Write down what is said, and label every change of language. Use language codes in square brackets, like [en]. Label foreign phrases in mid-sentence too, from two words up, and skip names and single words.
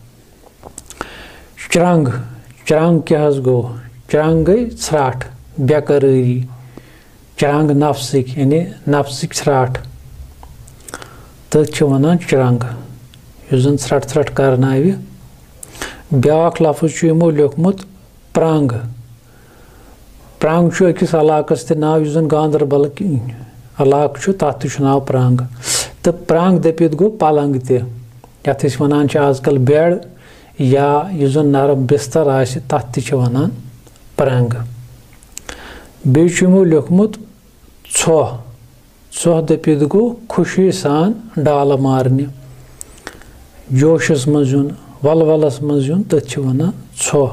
[ks] चरंग चरंग क्या गो, चरंग गई त्राठ बेकरारी, चरंग नफ्सिक यानी नफ्सिक त्राठ तथ वनान चरंग युस जन त्रट त्रट करनावि। ब्याक लफ्ज यमो लिखमुत प्रंग। प्रंग अकिस इलाकस ते नाव युस जन गांदरबल इलाक तथ नाव प्रंग। तो प्रंग दपित गो पलंग ते यथ वनान आजकल बेड या युस जन नरम बिस्तर आसि तथ ते वनान प्रंग। बेच यमो लिखमुत छोह। छोह दपित गो खुशी सान डाल मारने, जोशस मज युन वलवलस मज युन तथ वनान छोह।